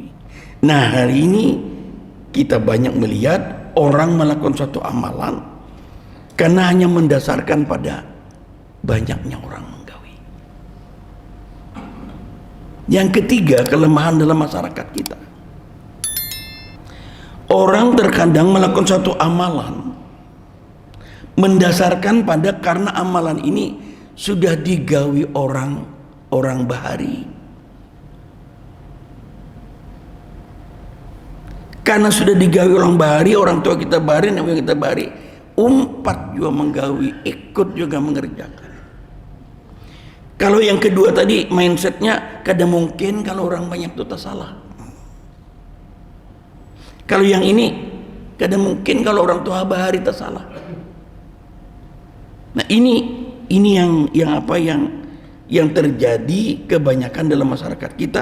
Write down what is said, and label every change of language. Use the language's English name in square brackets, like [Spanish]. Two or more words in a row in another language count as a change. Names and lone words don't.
[Indonesian] Nah, hari ini kita banyak melihat orang melakukan suatu amalan karena hanya mendasarkan pada banyaknya orang menggawi. Yang ketiga, kelemahan dalam masyarakat kita. Orang terkadang melakukan suatu amalan mendasarkan pada karena amalan ini sudah digawi orang bahari. Karena sudah digawi orang bahari, orang tua kita bahari, nenek kita bahari, umpat juga menggawi, ikut juga mengerjakan. Kalau yang kedua tadi mindsetnya kadang mungkin kalau orang banyak itu tak salah. Kalau yang ini kadang mungkin kalau orang tua bahari tak salah. Nah ini yang terjadi kebanyakan dalam masyarakat kita.